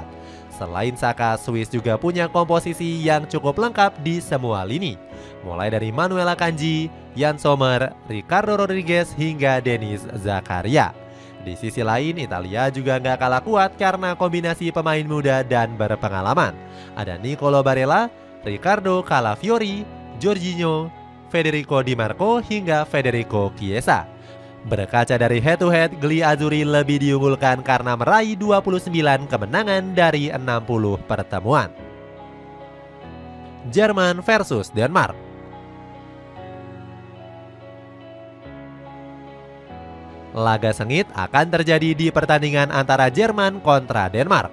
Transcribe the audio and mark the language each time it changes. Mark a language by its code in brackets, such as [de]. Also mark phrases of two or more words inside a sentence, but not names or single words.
[id] Selain Xhaka, Swiss juga punya komposisi yang cukup lengkap di semua lini. Mulai dari Manuel Akanji, Yann Sommer, Ricardo Rodriguez hingga Denis Zakaria. Di sisi lain, Italia juga nggak kalah kuat karena kombinasi pemain muda dan berpengalaman. Ada Nicolo Barella, Riccardo Calafiori, Jorginho, Federico Di Marco hingga Federico Chiesa. Berkaca dari head-to-head, Griazzurri lebih diunggulkan karena meraih 29 kemenangan dari 60 pertemuan. Jerman versus Denmark. Laga sengit akan terjadi di pertandingan antara Jerman kontra Denmark.